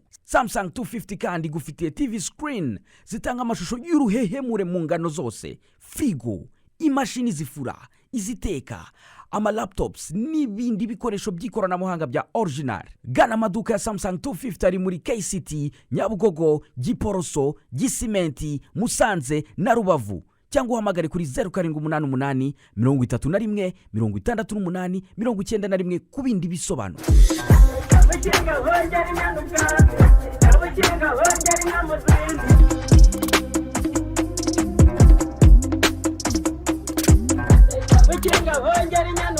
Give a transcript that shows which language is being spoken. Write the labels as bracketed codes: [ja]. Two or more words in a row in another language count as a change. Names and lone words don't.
[rw] Samsung 250 kandi gufitiye TV screen zitanga amashusho y'uruhehemure mu ngano zose, frigo, imashini zifura, iziteka, amalaptops n'ibindi bikoresho by'ikoranabuhanga bya original. Gana amaduka ya Samsung 250 ari muri KCT, Nyabugogo, Giporoso, Gisimenti, Musanze na Rubavu, cyangwa uhamagare kuri 0788 31 68 91 ku bindi bisobanuro. Abakinga hongera inyandukazi, abakinga hongera inamuzindi. Abakinga hongera